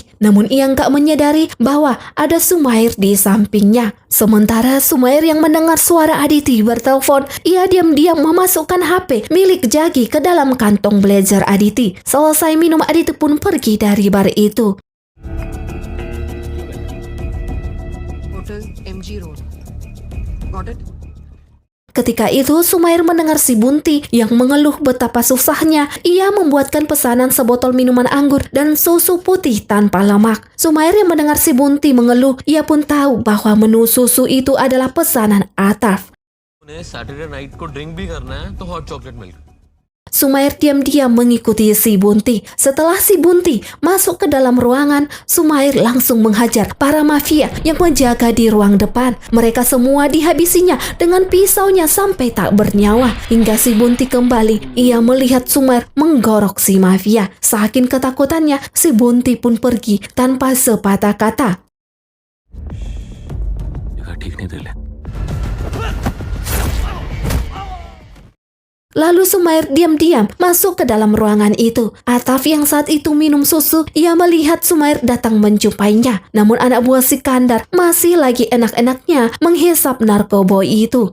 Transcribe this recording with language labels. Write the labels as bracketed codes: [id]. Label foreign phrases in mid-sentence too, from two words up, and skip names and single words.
[id] Namun ia nggak menyadari bahwa ada Sumair di sampingnya. Sementara Sumair yang mendengar suara Aditi bertelepon, ia diam-diam memasukkan HP milik Jagi ke dalam kantong blazer Aditi. Selesai minum, Aditi pun pergi dari bar itu. Hotel MG Road. [en] Got it? [id] Ketika itu Sumair mendengar si Bunti yang mengeluh betapa susahnya ia membuatkan pesanan sebotol minuman anggur dan susu putih tanpa lemak. Sumair yang mendengar si Bunti mengeluh, ia pun tahu bahwa menu susu itu adalah pesanan Ataf. [hi] उन्हें [en] Saturday night [hi] को ड्रिंक भी करना है तो [en] hot chocolate milk. [id] Sumair diam-diam mengikuti si Bunti. Setelah si Bunti masuk ke dalam ruangan, Sumair langsung menghajar para mafia yang menjaga di ruang depan. Mereka semua dihabisinya dengan pisaunya sampai tak bernyawa. Hingga si Bunti kembali, ia melihat Sumair menggorok si mafia. Saking ketakutannya, si Bunti pun pergi tanpa sepatah kata. [hi] ठीक नहीं दिल [id] Lalu Sumair diam-diam masuk ke dalam ruangan itu. Ataf yang saat itu minum susu, ia melihat Sumair datang menjumpainya. Namun anak buah Sikandar masih lagi enak-enaknya menghisap narkoba itu.